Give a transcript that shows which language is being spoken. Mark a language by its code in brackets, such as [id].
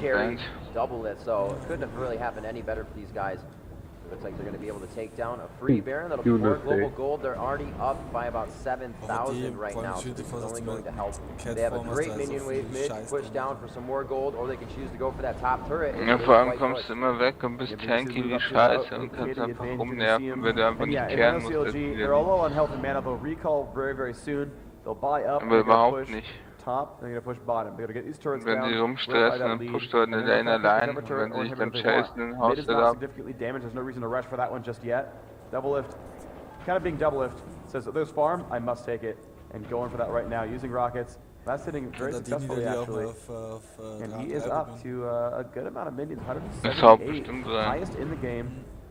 [en] carry double it, so it couldn't have really happened any better for these guys. Looks like they're going to be able to take down a free Baron. That'll be more global gold. They're already up by about 7,000 right now. So this is only going to help. They have a great minion wave mid to push down for some more gold, or they can choose to go for that top turret. [de] Ja, vor allem kommst du immer weg und bist tanky wie Scheiße und kannst einfach rumnerven, wenn du einfach nicht kehren musst. [en] They're all low on health and mana. They'll recall very soon. They'll buy up. [de] Aber überhaupt nicht. [en] Top, they're going to push bottom. They're going to get these turrets [de] Wenn [en] down. [de] die rumstressen, dann pusht du eine Lane allein. Wenn sie dich dann chasen, dann haust du da ab. [en] Significantly damaged. There's no reason to rush for that one just yet. Double lift, kind of being double lift. Says there's farm, I must take it, and going for that right now using rockets. That's hitting very successfully actually. And he is up to a good amount of minions, 178, highest in the game.